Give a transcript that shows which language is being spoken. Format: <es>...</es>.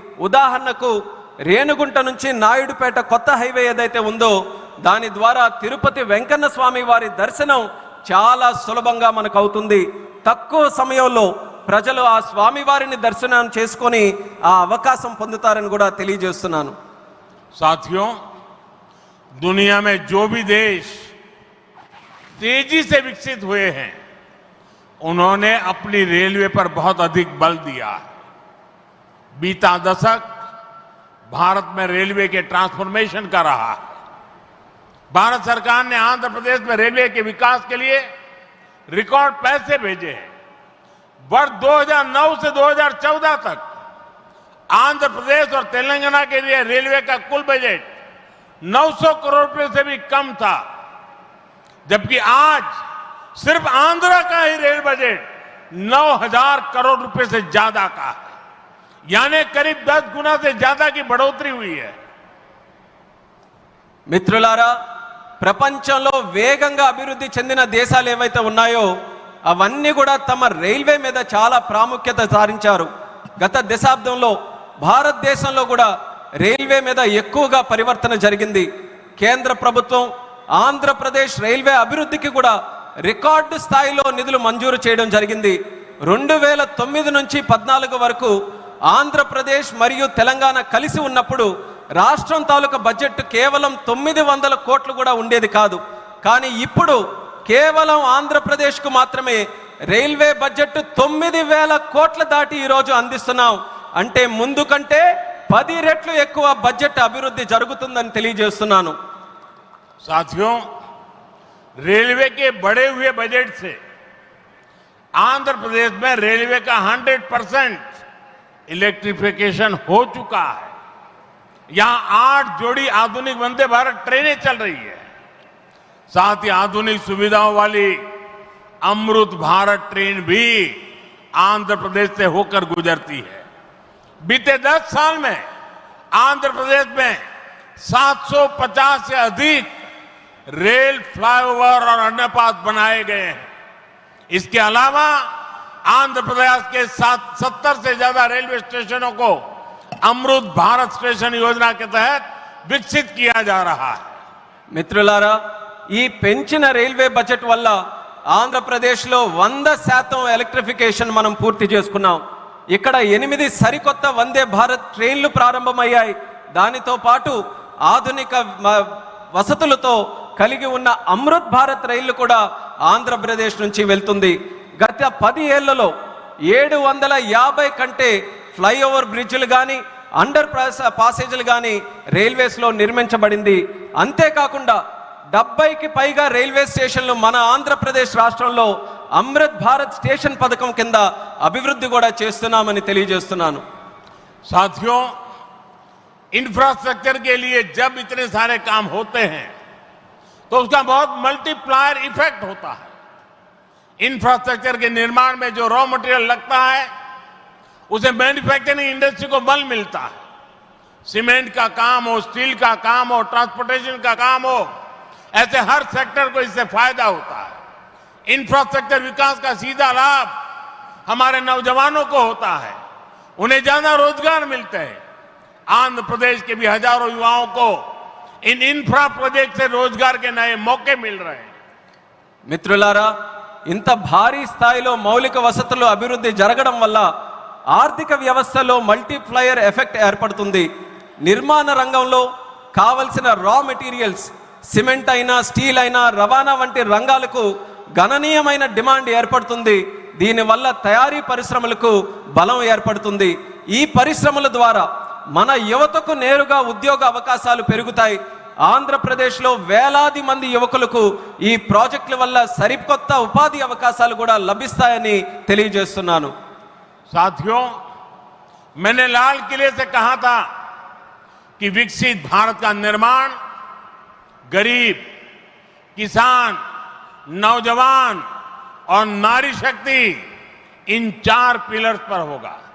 <te>ఉదాహరణకు రేణుగుంట నుంచి నాయుడుపేట కొత్త హైవే ఏదైతే ఉందో దాని ద్వారా తిరుపతి వెంకన్న స్వామి వారి దర్శనం చాలా సులభంగా మనకు అవుతుంది. తక్కువ సమయంలో ప్రజలు ఆ స్వామి వారిని దర్శనం చేసుకొని ఆ అవకాశం పొందుతారని కూడా తెలియజేస్తున్నాను.</te> <hi>साथियों, दुनिया में जो भी देश तेजी से विकसित हुए हैं उन्होंने अपनी रेलवे पर बहुत अधिक बल दिया है. बीता दशक भारत में रेलवे के ट्रांसफॉर्मेशन का रहा है. भारत सरकार ने आंध्र प्रदेश में रेलवे के विकास के लिए रिकॉर्ड पैसे भेजे हैं. वर्ष 2009 से 2014 तक आंध्र प्रदेश और तेलंगाना के लिए रेलवे का कुल बजट 900 करोड़ रुपए से भी कम था, जबकि आज सिर्फ आंध्र का ही रेल बजट 9000 करोड़ रुपए से ज्यादा का है. यानी करीब 10 गुना से ज्यादा की बढ़ोतरी हुई है.</hi> <te>మిత్రులారా, ప్రపంచంలో వేగంగా అభివృద్ధి చెందిన దేశాలు ఏవైతే ఉన్నాయో అవన్నీ కూడా తమ రైల్వే మీద చాలా ప్రాముఖ్యత సారించారు. గత దశాబ్దంలో భారతదేశంలో కూడా రైల్వే మీద ఎక్కువగా పరివర్తన జరిగింది. కేంద్ర ప్రభుత్వం ఆంధ్రప్రదేశ్ రైల్వే అభివృద్ధికి కూడా రికార్డు స్థాయిలో నిధులు మంజూరు చేయడం జరిగింది. 2009 నుంచి 14 వరకు ఆంధ్రప్రదేశ్ మరియు తెలంగాణ కలిసి ఉన్నప్పుడు రాష్ట్రం తాలూకా బడ్జెట్ కేవలం 900 కోట్లు కూడా ఉండేది కాదు. కానీ ఇప్పుడు కేవలం ఆంధ్రప్రదేశ్కు మాత్రమే రైల్వే బడ్జెట్ 9000 కోట్ల దాటి ఈరోజు అందిస్తున్నాం. అంటే ముందు కంటే 10 రెట్లు ఎక్కువ బడ్జెట్ అభివృద్ధి జరుగుతుందని తెలియజేస్తున్నాను.</te> <hi>साथियों, रेलवे के बढ़े हुए बजट से आंध्र प्रदेश में रेलवे का 100% इलेक्ट्रिफिकेशन हो चुका है। यहां 8 जोड़ी आधुनिक वंदे भारत ट्रेनें चल रही है। साथ ही आधुनिक सुविधाओं वाली अमृत भारत ट्रेन भी आंध्र प्रदेश से होकर गुजरती है। बीते 10 साल में आंध्र प्रदेश में 750 से अधिक रेल फ्लाईओवर और अंडरपास बनाए गए हैं। इसके अलावा आंध्र प्रदेश के 70 से ज्यादा रेलवे स्टेशनों को अमृत भारत स्टेशन योजना के तहत विकसित किया जा रहा है।</hi> <te>మిత్రులారా, ఈ పెంచిన రైల్వే బడ్జెట్ వల్ల ఆంధ్రప్రదేశ్లో 100% ఎలక్ట్రిఫికేషన్ మనం పూర్తి చేసుకున్నాం. ఇక్కడ 8 సరికొత్త వందే భారత్ ట్రైన్లు ప్రారంభమయ్యాయి. దానితో పాటు ఆధునిక వసతులతో కలిగి ఉన్న అమృత్ భారత్ రైళ్లు కూడా ఆంధ్రప్రదేశ్ నుంచి వెళ్తుంది. గత 10 ఏళ్లలో 750 కంటే ఫ్లైఓవర్ బ్రిడ్జ్లు కానీ అండర్ పాసేజీలు కానీ రైల్వేస్లో నిర్మించబడింది. అంతేకాకుండా 70కి పైగా రైల్వే స్టేషన్లు మన ఆంధ్రప్రదేశ్ రాష్ట్రంలో అమృత్ భారత్ స్టేషన్ పథకం కింద అభివృద్ధి కూడా చేస్తున్నామని తెలియజేస్తున్నాను.</te> <hi>साथियों, इंफ्रास्ट्रक्चर के लिए जब इतने सारे काम होते हैं तो उसका बहुत मल्टीप्लायर इफेक्ट होता है। इंफ्रास्ट्रक्चर के निर्माण में जो रॉ मटेरियल लगता है उसे मैन्युफैक्चरिंग इंडस्ट्री को बल मिलता है। सीमेंट का काम हो, स्टील का काम हो, ट्रांसपोर्टेशन का काम हो, ऐसे हर सेक्टर को इससे फायदा होता है। इंफ्रास्ट्रक्चर विकास का सीधा लाभ हमारे नौजवानों को होता है, उन्हें ज्यादा रोजगार मिलते हैं। आंध्र प्रदेश के भी हजारों युवाओं को इन इंफ्रा प्रोजेक्ट से रोजगार के नए मौके मिल रहे हैं।</hi> <te>మిత్రులారా, ఇంత భారీ స్థాయిలో మౌలిక వసతులు అభివృద్ధి జరగడం వల్ల ఆర్థిక వ్యవస్థలో మల్టీప్లయర్ ఎఫెక్ట్ ఏర్పడుతుంది. నిర్మాణ రంగంలో కావలసిన రా మెటీరియల్స్, సిమెంట్ అయినా, స్టీల్ అయినా, రవాణా వంటి రంగాలకు గణనీయమైన డిమాండ్ ఏర్పడుతుంది. దీనివల్ల తయారీ పరిశ్రమలకు బలం ఏర్పడుతుంది. ఈ పరిశ్రమల ద్వారా మన యువతకు నేరుగా ఉద్యోగ అవకాశాలు పెరుగుతాయి. ఆంధ్రప్రదేశ్లో వేలాది మంది యువకులకు ఈ ప్రాజెక్టుల వల్ల సరికొత్త ఉపాధి అవకాశాలు కూడా లభిస్తాయని తెలియజేస్తున్నాను.</te> <hi>साथियों, मैंने लाल किले से कहा था कि विकसित भारत का निर्माण गरीब, किसान, नौजवान और नारी शक्ति इन 4 पिलर्स पर होगा।</hi>